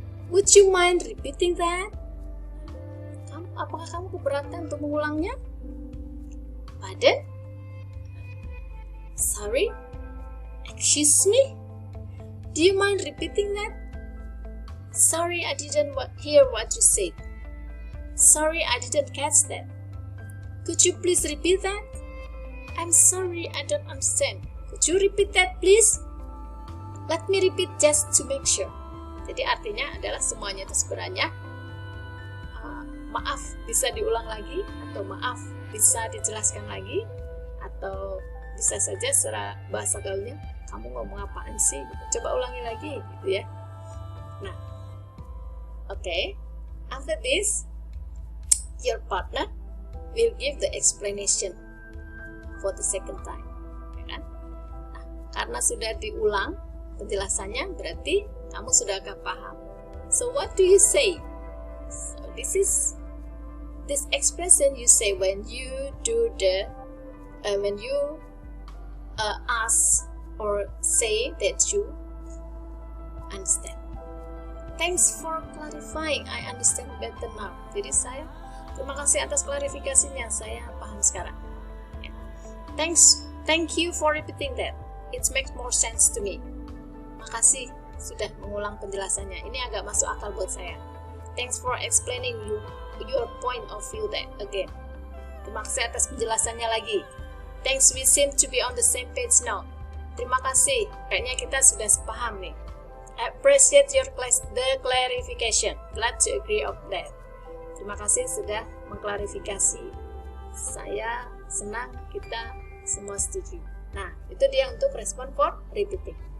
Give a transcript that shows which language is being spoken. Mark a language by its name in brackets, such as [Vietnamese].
[English] Would you mind repeating that? [Indonesian] Apakah kamu keberatan untuk mengulangnya? [English] Pardon? Sorry? Excuse me? Do you mind repeating that? Sorry, I didn't hear what you said. Sorry, I didn't catch that. Could you please repeat that? I'm sorry, I don't understand. Could you repeat that, please? Let me repeat just to make sure. [Indonesian] Jadi artinya adalah semuanya itu sebenarnya maaf bisa diulang lagi, atau maaf bisa dijelaskan lagi, atau bisa saja secara bahasa gaulnya kamu ngomong apaan sih, coba ulangi lagi gitu ya. [English] Nah, okay, after this your partner will give the explanation for the second time, ya kan? [Indonesian] Nah, karena sudah diulang penjelasannya, berarti kamu sudah agak paham. [English] So what do you say? So this expression you say when you do when you ask or say that you understand. Thanks for clarifying. I understand better now. [Indonesian] Jadi terima kasih atas klarifikasinya. Saya paham sekarang. [English] Thank you for repeating that. It makes more sense to me. [Indonesian] Makasih sudah mengulang penjelasannya. Ini agak masuk akal buat saya. [English] Thanks for explaining your point of view that again. [Indonesian] Terima kasih atas penjelasannya lagi. [English] Thanks, we seem to be on the same page now. [Indonesian] Terima kasih, kayaknya kita sudah sepaham nih. [English] Appreciate the clarification. Glad to agree of that. [Indonesian] Terima kasih sudah mengklarifikasi. Saya senang kita semua setuju. Nah, itu dia untuk respon for repeating.